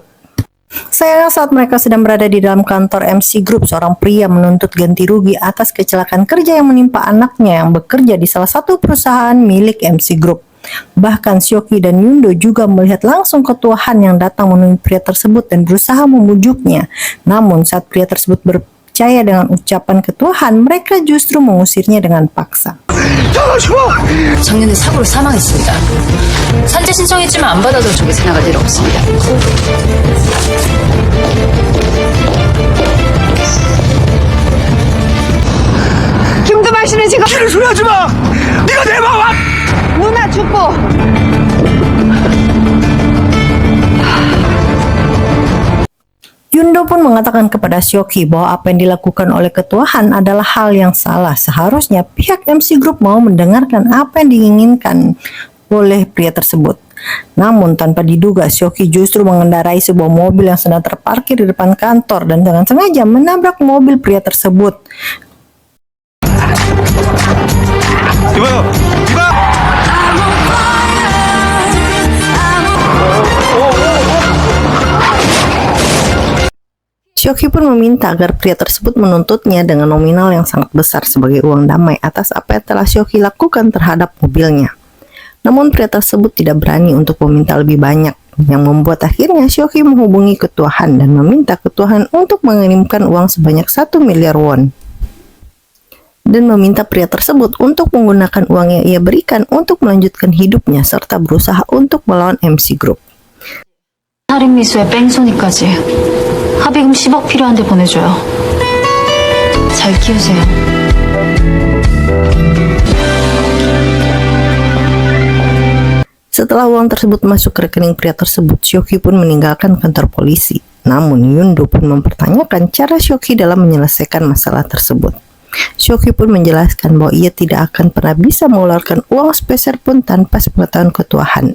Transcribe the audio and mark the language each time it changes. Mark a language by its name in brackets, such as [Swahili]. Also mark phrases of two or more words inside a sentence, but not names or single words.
[Indonesian] Sayangnya saat mereka sedang berada di dalam kantor MC Group, seorang pria menuntut ganti rugi atas kecelakaan kerja yang menimpa anaknya yang bekerja di salah satu perusahaan milik MC Group. Bahkan Syoki dan Yundo juga melihat langsung ketua Han yang datang menemui pria tersebut dan berusaha memujuknya. Namun saat pria tersebut percaya dengan ucapan ketua Han, mereka justru mengusirnya dengan paksa. [Korean] 작년에 사고로 사망했습니다. 산재 신청했지만 안 받아서 조기세 나갈 일 없습니다. 김두만 씨는 지금 소리 하지 마! 네가 내 마음! 누나 죽고 [Indonesian] Yundo pun mengatakan kepada Syoki bahwa apa yang dilakukan oleh ketua Han adalah hal yang salah. Seharusnya pihak MC Group mau mendengarkan apa yang diinginkan oleh pria tersebut. Namun tanpa diduga, Syoki justru mengendarai sebuah mobil yang sedang terparkir di depan kantor dan dengan sengaja menabrak mobil pria tersebut. [Korean] 이봐요! 이봐! [Indonesian] Syoki pun meminta agar pria tersebut menuntutnya dengan nominal yang sangat besar sebagai uang damai atas apa yang telah Syoki lakukan terhadap mobilnya. Namun pria tersebut tidak berani untuk meminta lebih banyak, yang membuat akhirnya Syoki menghubungi ketua Han dan meminta ketua Han untuk mengirimkan uang sebanyak 1 miliar won. Dan meminta pria tersebut untuk menggunakan uang yang ia berikan untuk melanjutkan hidupnya serta berusaha untuk melawan MC Group. [Korean] 살인 미수에 뺑소니까지. 합의금 10억 필요한데 보내줘요. 잘 키우세요. [Indonesian] Setelah uang tersebut masuk ke rekening pria tersebut, Syoki pun meninggalkan kantor polisi. Namun Yundo pun mempertanyakan cara Syoki dalam menyelesaikan masalah tersebut. Syoki pun menjelaskan bahwa ia tidak akan pernah bisa mengeluarkan uang sepeser pun tanpa sepengetahuan ketua Han.